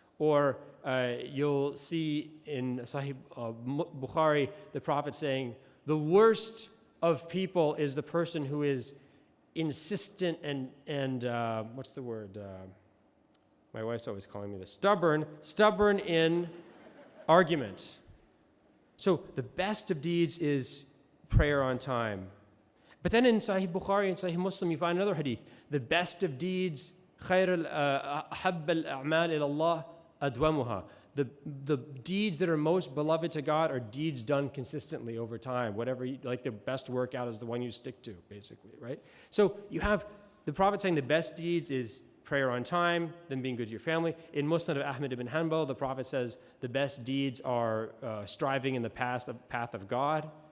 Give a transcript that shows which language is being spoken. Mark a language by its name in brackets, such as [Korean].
[English] Or you'll see in Sahih Bukhari, the Prophet saying, the worst of people is the person who is insistent and what's the word? My wife's always calling me this. Stubborn in argument. So the best of deeds is prayer on time. But then in Sahih Bukhari and Sahih Muslim, you find another hadith. The best of deeds, [Arabic] خير أحب الأعمال إلى الله أدومها. [English] The deeds that are most beloved to God are deeds done consistently over time. Like the best workout is the one you stick to, basically, right? So you have the Prophet saying the best deeds is prayer on time, then being good to your family. In Musnad of Ahmad ibn Hanbal, the Prophet says the best deeds are striving in the path of God.